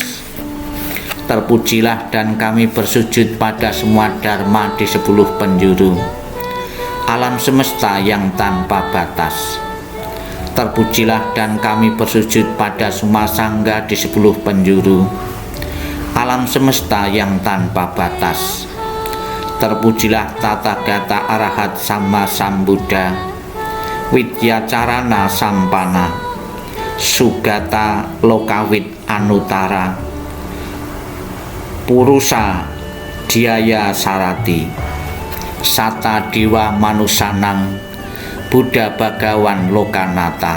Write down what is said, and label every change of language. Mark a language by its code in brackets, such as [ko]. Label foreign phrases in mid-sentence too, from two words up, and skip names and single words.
[id] Terpujilah dan kami bersujud pada semua Dharma di 10 penjuru alam semesta yang tanpa batas. Terpujilah dan kami bersujud pada semua Sangha di 10 penjuru alam semesta yang tanpa batas. [pi] Terpujilah Tathagata Arahat Sama Sambuddha, Widyacarana Sampana, Sugata Lokawit Anutara, Purusa Dhyaya Sarati, Sata Diwa Manusanang, Buddha Bhagawan Lokanata.